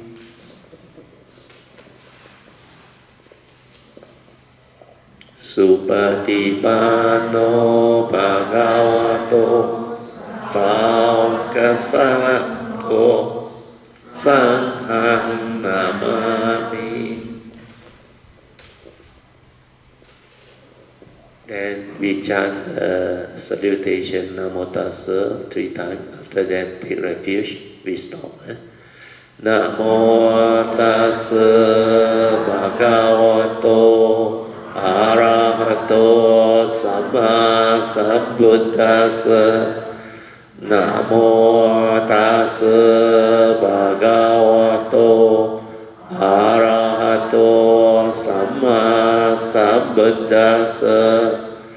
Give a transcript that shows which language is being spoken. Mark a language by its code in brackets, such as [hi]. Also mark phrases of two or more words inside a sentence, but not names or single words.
[pi] Supatipano Bhagavato Saukasatto Sanghang Namami. [en] Then we chant the salutation [pi] Namo Tassa [en] 3 times. After that, take refuge. We stop. [pi] Namo Tassa Bhagavato Arahato Sama Sambuddhassa. Namo Tassa Bhagavato Arahato Sama Sambuddhassa.